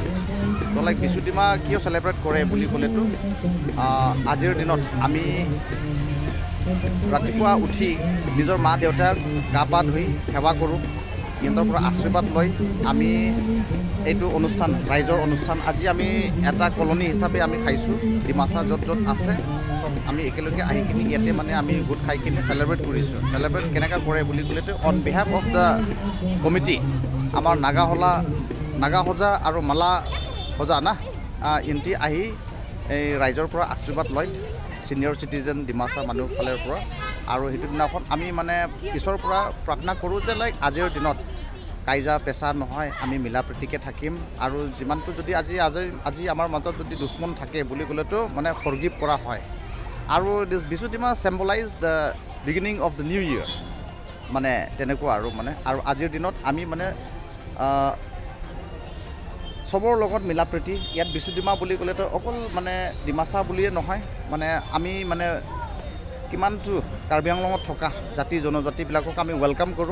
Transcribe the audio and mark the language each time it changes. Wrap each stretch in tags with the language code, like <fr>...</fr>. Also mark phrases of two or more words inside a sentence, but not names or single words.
<as>তো লাইক বিশু ডিমা কিয় চেলিব্ৰেট কৰে বুলি ক'লেতো আজিৰ দিনত আমি ৰাতিপুৱা উঠি নিজৰ মা দেউতাক গা পা ধুই সেৱা কৰোঁ, সিহঁতৰ পৰা আশীৰ্বাদ লৈ আমি এইটো অনুষ্ঠান ৰাইজৰ অনুষ্ঠান আজি আমি এটা কলনী হিচাপে আমি খাইছোঁ। ডিমাচা য'ত য'ত আছে চব আমি একেলগে আহি কিনি ইয়াতে মানে আমি গোট খাই কিনি চেলিব্ৰেট কৰিছোঁ। চেলিব্ৰেট কেনেকৈ কৰে বুলি ক'লেতো</as> <en>on behalf of the committee</en> <as>আমাৰ নাগাহজা আৰু মালা সজা না ইহঁতি আহি এই ৰাইজৰ পৰা আশীৰ্বাদ লয়</as> <en>senior citizen</en> <as>ডিমাচা মানুহৰ ফালৰ পৰা। আৰু সেইটো দিনাখন আমি মানে ঈশ্বৰৰ পৰা প্ৰাৰ্থনা কৰোঁ যে লাইক আজিৰ দিনত কাইজা পেচা নহয় আমি মিলা প্ৰীতিকৈ থাকিম আৰু যিমানটো যদি আজি আমাৰ মাজত যদি দুশ্মন থাকে বুলি ক'লেতো মানে ফৰগিভ কৰা হয়। আৰু</as> <en>this Bishu Dima symbolize the beginning of the new year</en> <as>মানে তেনেকুৱা আৰু মানে আৰু আজিৰ দিনত আমি মানে চবৰ লগত মিলা প্ৰীতি ইয়াত বিশু ডিমা বুলি ক'লেতো অকল মানে ডিমাচা বুলিয়ে নহয় মানে আমি মানে কিমানটো কাৰ্বি আংলঙত থকা জাতি জনজাতিবিলাকক আমি ৱেলকাম কৰোঁ।</as>